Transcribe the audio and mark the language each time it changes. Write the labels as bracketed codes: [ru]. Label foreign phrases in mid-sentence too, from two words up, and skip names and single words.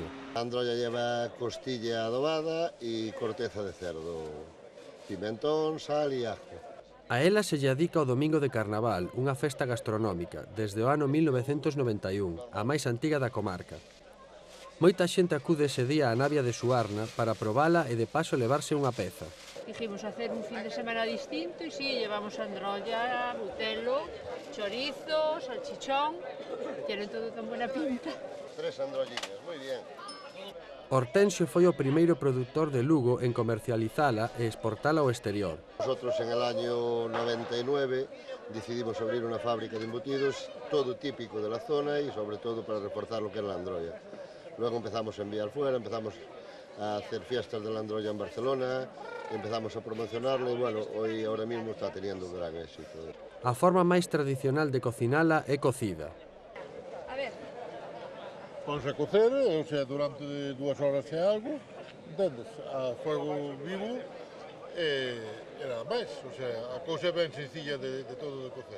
[gl] A androlla lleva [es] costilla adobada [gl] e [es] corteza de cerdo, [gl] pimentón, sal e ajo. A ela se lle adica o Domingo de Carnaval, unha festa gastronómica, desde o ano 1991, a máis antiga da comarca. Moita xente acude ese día á navia de Suarna para probala e de paso levarse unha peza. [es] Dijimos hacer un fin de semana distinto y sí, llevamos androlla, butelo, chorizo, salchichón, tienen todo tan buena pinta. 3 androllillas, moi bien. [gl] Hortensio foi o primeiro produtor de Lugo en comercializala e exportala ao exterior. [es] Nosotros en el año 99 decidimos abrir una fábrica de embutidos, todo típico de la zona y sobre todo para reforzar lo que era la androlla. Luego empezamos a enviar fuera, empezamos a hacer fiestas de la androlla en Barcelona, empezamos a promocionarla y bueno, hoy ahora mismo está teniendo un gran éxito. [gl] A forma máis tradicional de cocinala é cocida. Ponse a cocer, o sea, durante 2 horas e algo, entendes, [es] a fuego vivo [gl] e nada máis, o sea, a cousa é ben sencilla de todo de cocer.